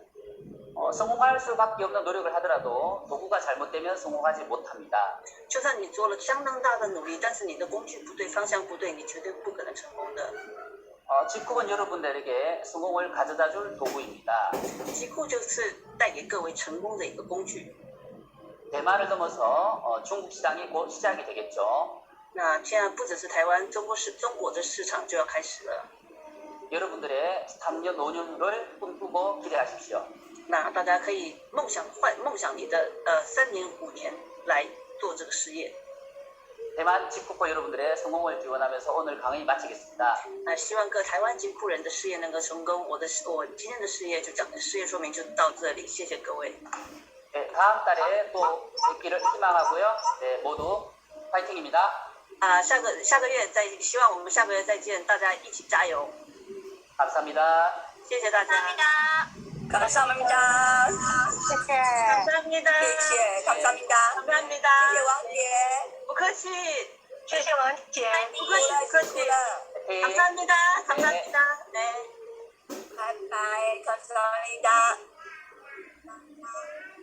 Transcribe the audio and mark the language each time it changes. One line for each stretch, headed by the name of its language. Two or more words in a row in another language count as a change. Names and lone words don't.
Korean: 성공할 수밖에 없는 노력을 하더라도 도구가 잘못되면 성공하지 못합니다.
Chinese: 就算你做了相当大的努力，但是你的工具不对，方向不对，你绝对不可能成功的。
Korean: 직후는 여러분들에게 성공을 가져다줄 도구입니다.
Chinese: 极库就是带给各位成功的一个工具。
Korean: 대만을 넘어서 중국 시장이 곧 시작이 되겠죠.
Chinese: 那现在不只是台湾，中国的市场就要开始了。
Korean: 여러분들의 3년, 5년을 꿈꾸고 기대하십시오.
Chinese: 那大家可以梦想你的3年、5年来做这个事业。
Korean: 대만 직구퍼 여러분들의 성공을 기원하면서 오늘 강의 마치겠습니다.
Chinese: 希望各台湾金库人的事业能够成功。我今天的事业说明就到这里，谢谢各位。
Korean: 네, 다음 달에 또 뵙기를 희망하고요. 네, 모두 파이팅입니다.
Chinese: 下个月希望我们下个月再见，大家一起加油。
Korean: 감사합니다.
Chinese: 谢谢大家。
Korean: 감사합니다. 감사합니다.
Chinese: 谢谢,
Korean: 감사합니다. 감사합니다.
Chinese: 谢谢王姐，不客气，谢谢王姐，不客气，不客气。
Korean: 네. 감사합니다. 감사합니다. 네. 바이바이, 감사합니다.